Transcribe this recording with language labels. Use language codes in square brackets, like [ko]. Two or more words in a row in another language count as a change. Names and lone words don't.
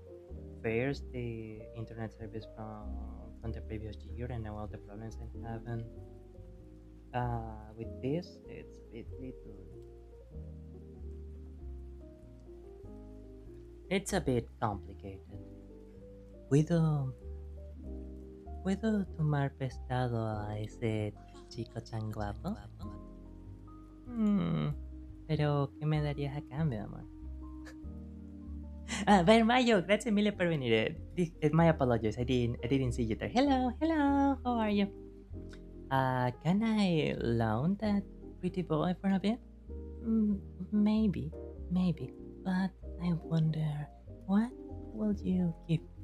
[en] First, the internet service from the previous year, and now all the problems I'm having. With this, it's a bit little. It's a bit complicated. [es] ¿Puedo, ¿Puedo tomar prestado a ese chico tan guapo? Hmm, pero ¿qué me darías a cambio, amor? Ver, Mayo, [it] grazie mille per venire. [en] My apologies, I didn't see you there. Hello, hello, how are you? Can I loan that pretty boy for a bit? Mm, maybe, maybe, but I wonder, what will you give?